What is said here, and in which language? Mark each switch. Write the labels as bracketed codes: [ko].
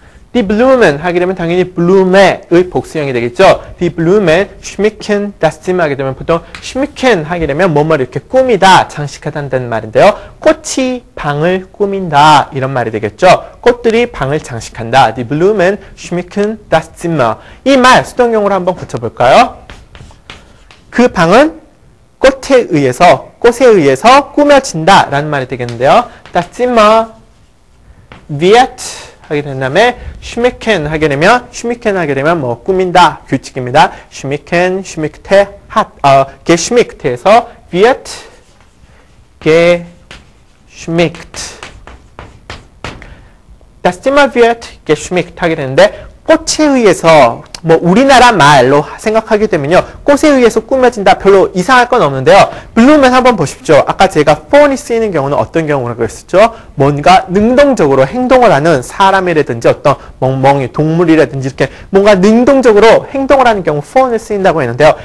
[ko] Die Blumen 하게 되면 당연히 Blume의 복수형이 되겠죠. [de] Die Blumen schmücken das Zimmer [ko] 하게 되면 보통 schmücken 하게 되면 뭐뭐를 이렇게 꾸미다, 장식하다는 말인데요. 꽃이 방을 꾸민다 이런 말이 되겠죠. 꽃들이 방을 장식한다. [de] Die Blumen schmücken das Zimmer. [ko] 이 말 수동형으로 한번 고쳐볼까요? 그 방은 꽃에 의해서 꾸며진다 라는 말이 되겠는데요. [de] Das Zimmer wird [ko] 하게 된 다음에 schmücken 하게 되면 뭐 꾸민다 규칙입니다. [de] schmücken, schmückte, geschmückt에서 wird geschmückt. Das Zimmer wird geschmückt [ko] 하게 되는데 꽃에 의해서 뭐 우리나라 말로 생각하게 되면요. 꽃에 의해서 꾸며진다 별로 이상할 건 없는데요. 블루멘 한번 보십시오. 아까 제가 fon이 쓰이는 경우는 어떤 경우라고 했었죠? 뭔가 능동적으로 행동을 하는 사람이라든지 어떤 멍멍이 동물이라든지 이렇게 뭔가 능동적으로 행동을 하는 경우 fon을 쓰인다고 했는데요.